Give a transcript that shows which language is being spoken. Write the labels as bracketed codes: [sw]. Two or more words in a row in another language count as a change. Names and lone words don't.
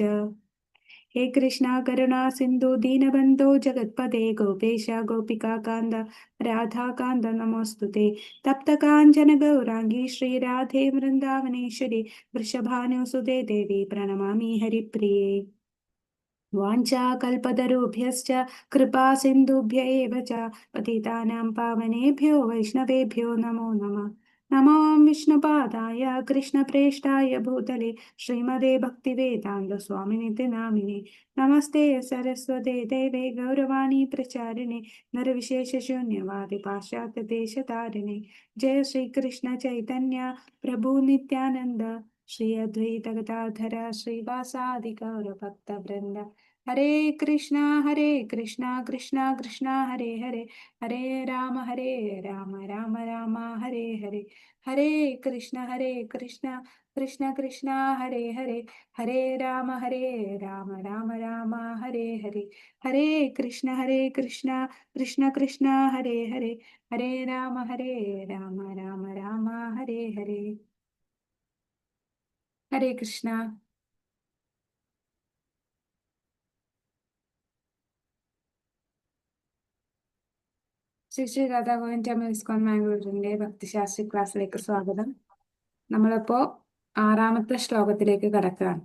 [sa] ഹേ കൃഷ്ണ കരുണാ സിന്ധു ദീനബന്ധോ ജഗത്പദേ ഗോപേശ ഗോപികാകാന്ത രാധാകാന്ത നമോസ്തുതേ. തപ്തകാഞ്ചന ഗൗരാംഗീ ശ്രീരാധേ വൃന്ദാവനേശ്വരി വൃഷഭാനുസുതേ ദേവി പ്രണമാമി ഹരിപ്രിയേ. വാഞ്ചാകൽപതരുഭ്യശ്ച കൃപാ സിന്ധുഭ്യ ഏവ ച പതിതാനാം പാവനേഭ്യോ വൈഷ്ണവേഭ്യോ നമോ നമഃ. നമോ വിഷ്ണുപാദായ കൃഷ്ണപ്രേഷ്ഠായ ഭൂതലേ ശ്രീമതേ ഭക്തിവേദാന്ത സ്വാമിനിതി നാമിനെ. നമസ്തേ സരസ്വതേ ദേവേ ഗൗരവാണി പ്രചാരിണേ നരവിശേഷശൂന്യവാദി പാശ്ചാത്യദേശതാരിണേ. ജയ ശ്രീകൃഷ്ണ ചൈതന്യ പ്രഭു നിത്യാനന്ദ ശ്രീ അദ്വൈത ഗദാധര ശ്രീവാസാദി ഗൗരഭക്തവൃന്ദ. ഹരേ കൃഷ്ണ കൃഷ്ണ കൃഷ്ണ ഹരേ ഹരേ ഹരേ രാമ രാമ രാമ ഹരേ ഹരേ. ഹരേ കൃഷ്ണ കൃഷ്ണ കൃഷ്ണ ഹരേ ഹരേ ഹരേ രാമ രാമ രാമ ഹരേ ഹരേ. ഹരേ കൃഷ്ണ കൃഷ്ണ കൃഷ്ണ ഹരേ ഹരേ ഹരേ രാമ രാമ രാമ ഹരേ ഹരേ. ഹരേ കൃഷ്ണ. [ml] ശ്രീ ശ്രീ രാധാഗോവിന്ദ് ടെമ്പിൾ ഇസ്കോൺ മാംഗ്ലൂരിന്റെ ഭക്തിശാസ്ത്രി ക്ലാസ്സിലേക്ക് സ്വാഗതം. നമ്മളിപ്പോ 6ാമത്തെ ശ്ലോകത്തിലേക്ക് കടക്കുകയാണ്.